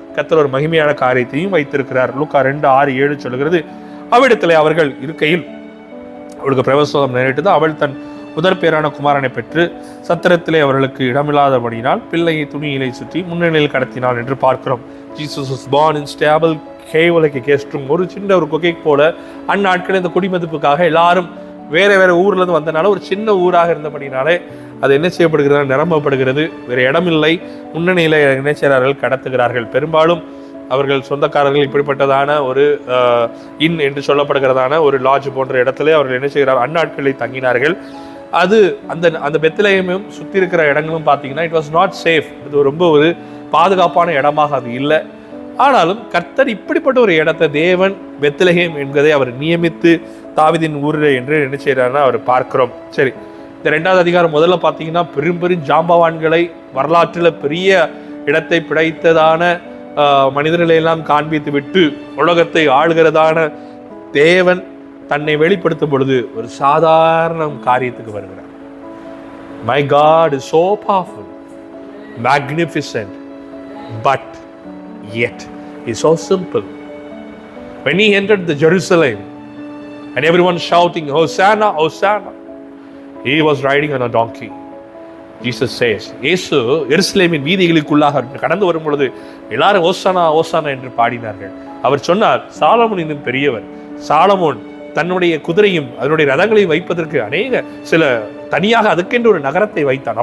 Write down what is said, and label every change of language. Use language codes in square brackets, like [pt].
[ta] கர்த்தர் ஒரு மகிமையான காரியத்தையும் வைத்திருக்கிறார். லூக்கா 2:6-7 சொல்லுகிறது, அவ்விடத்திலே அவர்கள் இருக்கையில் அவளுக்கு பிரவசம் நேரிட்டது. அவள் தன் முதற் பேரான குமாரனை பெற்று சத்திரத்திலே அவர்களுக்கு இடமில்லாதபடியினால் பிள்ளையை துணியிலை சுற்றி முன்னணியில் கடத்தினாள் என்று பார்க்கிறோம். [en] Jesus was born in stable cave like a guest room. [ta] ஒரு சின்ன ஒரு கொகை போல அந்நாட்கள் இந்த குடிமதிப்புக்காக எல்லாரும் வேற வேற ஊர்ல இருந்து வந்தனால ஒரு சின்ன ஊராக இருந்தபடினாலே அது என்ன செய்யப்படுகிறது, நிரம்பப்படுகிறது. வேற இடமில்லை, முன்னணியில என்ன செய்கிறார்கள், கடத்துகிறார்கள். பெரும்பாலும் அவர்கள் சொந்தக்காரர்கள் இப்படிப்பட்டதான ஒரு இன் என்று சொல்லப்படுகிறதான ஒரு லாட்ஜ் போன்ற இடத்துல அவர்கள் என்ன செய்கிறார்கள், அந்நாட்களில் தங்கினார்கள். அது அந்த அந்த பெத்லகேமும் சுற்றி இருக்கிற இடங்களும் பார்த்தீங்கன்னா [en] It was not safe. [ta] இது ரொம்ப ஒரு பாதுகாப்பான இடமாக அது இல்லை. ஆனாலும் கர்த்தர் இப்படிப்பட்ட ஒரு இடத்தை தேவன் பெத்லகேம் என்பதை அவர் நியமித்து தாவீதின் ஊரில் என்று என்ன செய்யறாருன்னா அவர் பார்க்கிறோம். சரி, இந்த 2வது அதிகாரம் முதல்ல பார்த்தீங்கன்னா பெரும் ஜாம்பவான்களை வரலாற்றில் பெரிய இடத்தை பிடித்ததான மனிதர்களை எல்லாம் காண்பித்து விட்டு உலகத்தை ஆளுகிறதான தேவன் தன்னை வெளிப்படுத்தும் பொழுது ஒரு சாதாரண காரியத்துக்கு வருகிறார். [en] My God is so powerful, magnificent, but yet he's so simple. When he entered the Jerusalem and everyone shouting Hosanna, Hosanna, he was riding on a donkey. Jesus says, [ta] இயேசு எருசலேமின் வீதிகளுக்குள்ளாக கடந்து வரும் பொழுது எல்லாரும் ஓசானா ஓசானா என்று பாடினார்கள். அவர் சொன்னார், சாலமோன் இன்னும் பெரியவர். சாலமோன் தன்னுடைய குதிரையும் அதனுடைய ரதங்களையும் வைப்பதற்கு சில தனியாக அதுக்கென்று ஒரு நகரத்தை வைத்தான்.